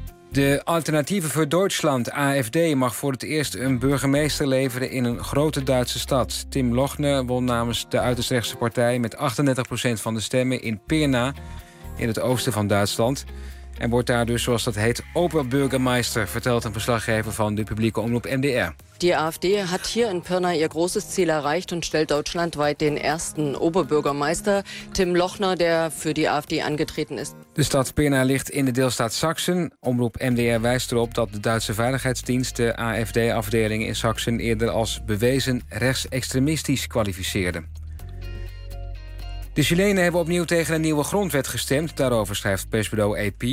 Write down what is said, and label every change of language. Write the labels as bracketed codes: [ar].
[nl] De Alternatieven voor Deutschland, AFD, mag voor het eerst een burgemeester leveren in een grote Duitse stad. Tim Lochner won namens de uiterst rechtse partij met 38% van de stemmen in Pirna, in het oosten van Duitsland. En wordt daar dus, zoals dat heet, Oberbürgermeister, vertelt een verslaggever van de publieke omroep NDR. [de] Die AfD hat hier in Pirna ihr großes Ziel erreicht und stellt deutschlandweit den ersten Oberbürgermeister, Tim Lochner, der für die AfD angetreten ist. [nl] De stad Pirna ligt in de deelstaat Sachsen. Omroep MDR wijst erop dat de Duitse Veiligheidsdienst de AfD-afdeling in Sachsen eerder als bewezen rechtsextremistisch kwalificeerde. De Chilenen hebben opnieuw tegen een nieuwe grondwet gestemd. Daarover schrijft persbureau AP.